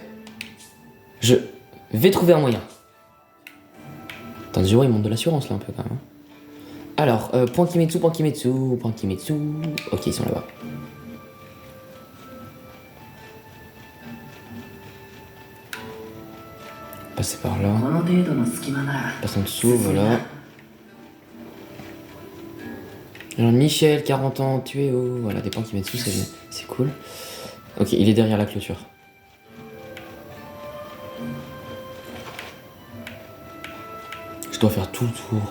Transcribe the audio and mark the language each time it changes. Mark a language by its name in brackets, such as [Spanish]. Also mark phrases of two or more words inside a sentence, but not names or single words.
[French] Je vais trouver un moyen. Tanjiro, il monte de l'assurance là un peu quand même. Alors, point Kimetsu. Ok, ils sont là-bas. Passer par là. [Japanese] この程度の隙間なら [French] Passe en dessous, voilà. Alors Michel, 40 ans, tué au... Voilà, des points Kimetsu, c'est cool. Ok, il est derrière la clôture. Je dois faire tout le tour.